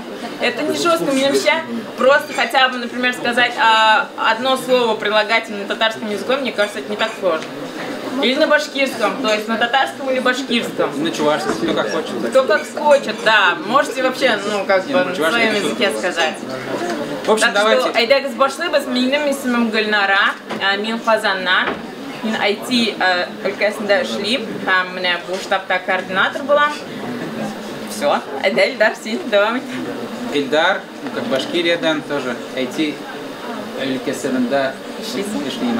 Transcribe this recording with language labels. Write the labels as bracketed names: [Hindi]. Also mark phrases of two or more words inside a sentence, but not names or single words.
[Russian] Это не жестко, мне вообще просто хотя бы, например, сказать одно слово прилагательное на татарском языке, мне кажется, это не так сложно. Или на башкирском, то есть на татарском или башкирском. На чувашском, кто как хочет. Кто как хочет, да. Можете вообще, ну, как бы на своем языке сказать. В общем, так давайте. Что, [Tatar] айдагыз башлыйбыз, минем исемем Гөлнара, мин Казаннан. Мин IT өлкәсендә эшлим, һәм менә бу штабта координатор булам. Все, әйдә Илдар, син дәвам ит. Ильдар, [Russian] как Башкириядан, тоже [Tatar] IT өлкәсендә эшлим.